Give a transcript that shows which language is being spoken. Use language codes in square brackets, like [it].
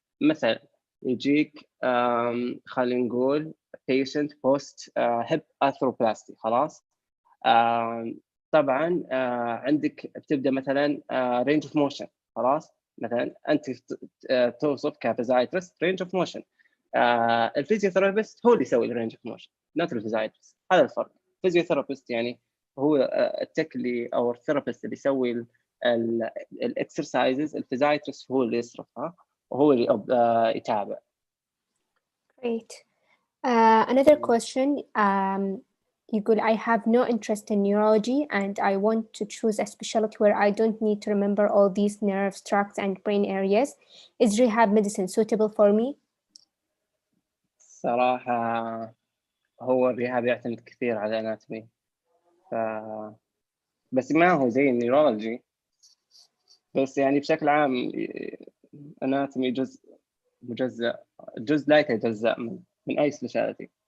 [ar] مثلا يجيك خلينا نقول [en] patient post hip arthroplasty [ar] خلاص، طبعا عندك بتبدا مثلا range of motion خلاص، مثلا انت توصف كفيزياترست range of motion، الفيزيوثيرابيست هو اللي يسوي الرينج اوف موشن نوت الفيزياترست. هذا الفرق. الفيزيوثيرابيست يعني هو التك اللي او الثيرابيست اللي يسوي الاكسرسايزز، الفيزياترست هو اللي يصرفها وهو اللي يتابع. [en] Great. Another question. [ar] يقول [en] I have no interest in neurology and I want to choose a specialty where I don't need to remember all these nerve tracts and brain areas. Is rehab medicine suitable for me? [ar] صراحة هو الريهاب يعتمد كثير على الاناتومي، بس ما هو زي النيورولوجي، بس يعني بشكل عام اناتومي جزء مجزء، جزء لا يتجزأ من أي specialty.